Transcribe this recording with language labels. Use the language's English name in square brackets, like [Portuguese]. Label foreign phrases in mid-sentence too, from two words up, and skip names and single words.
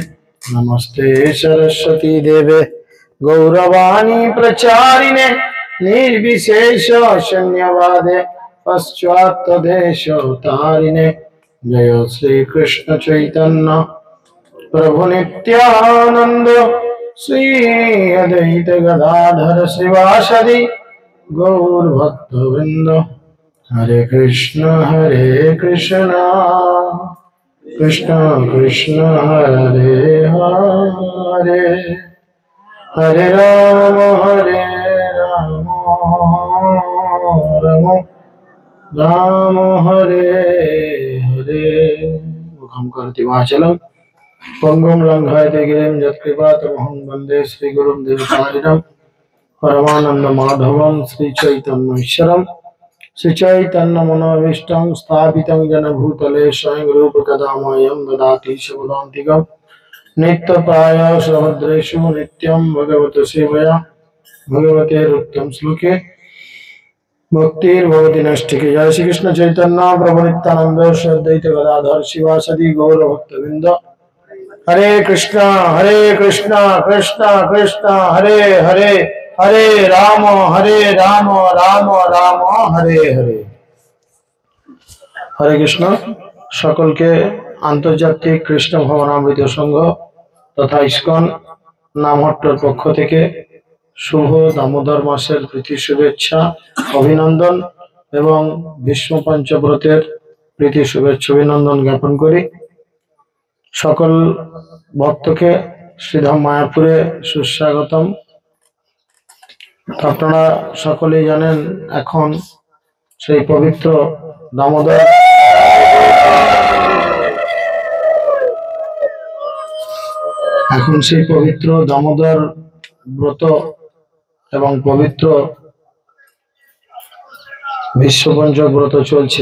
[Sanskrit] नमस्ते सरस्वती देवे गौरवाणी प्रचारिणे निर्विशेष शून्यवादे पश्चात्देशोतारिणे जय श्री कृष्ण चैतन्य प्रभु नित्यानंद श्री अद्वैत गदाधर शिवासदि गौर भक्त वृंद हरे कृष्ण कृष्ण कृष्ण हरे हरे हरे राम राम राम हरे हरे मुखं करोति वाचालं पंगुं लंघयते गिरिं यत्कृपातमहं वन्दे श्रीगुरुं देवकारिणं परमानंद माधवं श्रीचैतन्येश्वरं श्रीचैतन्यमनोभीष्टं स्थापितं जन भूतले स्वयं रूप कदा मह्यं ददाति शब्दान्तिकं नित्यप्राय सुभद्रेषु नित्यं भगवतो सेवया भगवते रुक्तं श्लोके भक्तिर्भवति नष्टिके। जय श्री कृष्ण चैतन्य प्रभु नित्यानंद श्री अद्वैत गदाधर शिवासदि गौर भक्तवृंद हरे कृष्णा कृष्ण कृष्ण हरे हरे हरे राम राम राम हरे हरे। [Bangla] হরে কৃষ্ণ সকল কে আন্তর্জাতিক কৃষ্ণ ভবনামৃত সংঘ তথা ইসকন নামহট্টর পক্ষ থেকে শুভ দামোদর মাসের প্রীতি শুভেচ্ছা অভিনন্দন এবং বিশ্ব পঞ্চব্রতের প্রীতি শুভেচ্ছা অভিনন্দন জ্ঞাপন করি। সকল ভক্ত কে শ্রীধাম মায়াপুরে সুস্বাগতম। আপনারা সকলেই জানেন এখন সেই পবিত্র দামোদর ব্রত এবং পবিত্র বিশ্ব পঞ্চক ব্রত চলছে।